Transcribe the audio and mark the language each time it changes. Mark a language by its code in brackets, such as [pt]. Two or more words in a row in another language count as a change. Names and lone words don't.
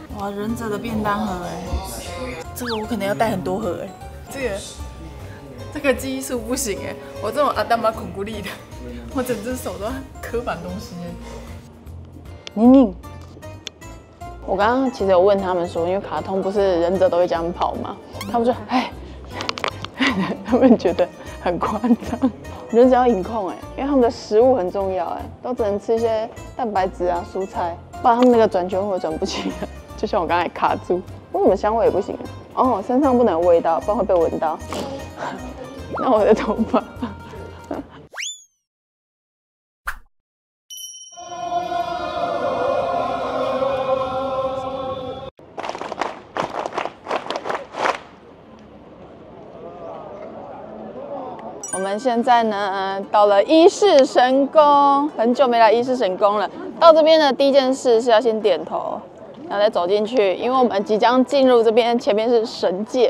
[zh] 忍者的便當盒哎，这個我可能要帶很多盒哎，這個記憶術不行哎，我這種阿達瑪孔古力的，我整隻手都刻滿東西哎。寧寧，我剛剛其實有問他們說，因為卡通不是忍者都會這樣跑嗎？他們說哎，他們覺得很誇張。忍者要飲控哎，因為他們的食物很重要哎，都只能吃一些蛋白質啊、蔬菜，不然他們那個轉圈會轉不起來。就像我剛才卡住，為什麼香味也不行？哦，身上不能有味道，不然會被聞到。那我的頭髮。我们现在呢，到了伊勢神宮，很久沒來伊勢神宮了。到這邊的第一件事是要先點頭，然後再走進去，因為我們即將進入這邊，前面是神界。